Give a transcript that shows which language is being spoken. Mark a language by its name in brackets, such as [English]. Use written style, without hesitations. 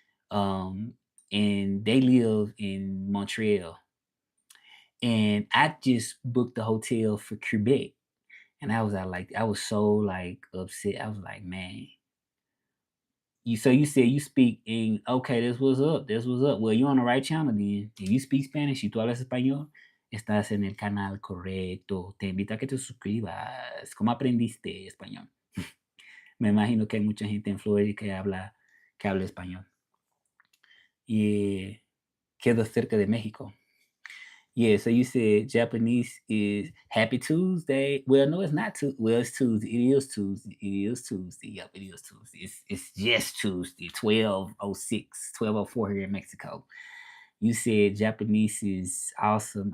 [English] Um, and they live in Montreal. And I just booked the hotel for Quebec. And I was out like, I was so like upset. I was like, man, you said you speak in okay, this was up, this was up. Well, you're on the right channel then. If you speak Spanish [Spanish] y tú hablas español, estás en el canal correcto. Te invito a que te suscribas. ¿Cómo aprendiste español? Me imagino que hay mucha gente en Florida que habla español. Y quedo cerca de México. [English] Yeah, so you said Japanese is Happy Tuesday. Well, no, it's not. Well, it's Tuesday. It is Tuesday. It is Tuesday. Yep, it is Tuesday. It's just Tuesday, 12:06, 12:04 here in Mexico. You said Japanese is awesome.